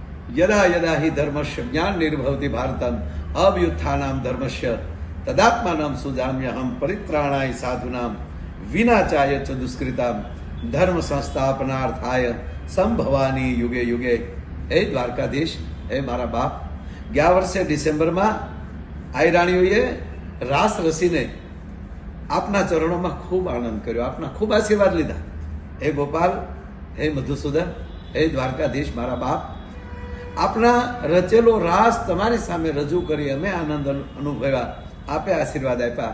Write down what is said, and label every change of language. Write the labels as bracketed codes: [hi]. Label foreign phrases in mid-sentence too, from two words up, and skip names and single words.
[sa] यदा यदा हि धर्मस्य ज्ञान निर्भवति भारतम अव्युत्थानाम धर्मस्य तदात्मानं सुजाम्यहम परित्राणाय साधुनाम विनाचाय च दुष्कृताम धर्म संस्थापनार्थाय संभवानी युगे युगे। [gu] हे દ્વારકાધીશ, હે મારા બાપ, ગયા વર્ષે ડિસેમ્બરમાં આઈ રાણીઓએ રાસ રસીને આપના ચરણોમાં ખૂબ આનંદ કર્યો, આપના ખૂબ આશીર્વાદ લીધા. હે ગોપાલ, હે મધુસૂદન, હે દ્વારકાધીશ મારા બાપ, આપના રચેલો રાસ તમારી સામે રજૂ કરી અમે આનંદ અનુભવ્યા, આપે આશીર્વાદ આપ્યા.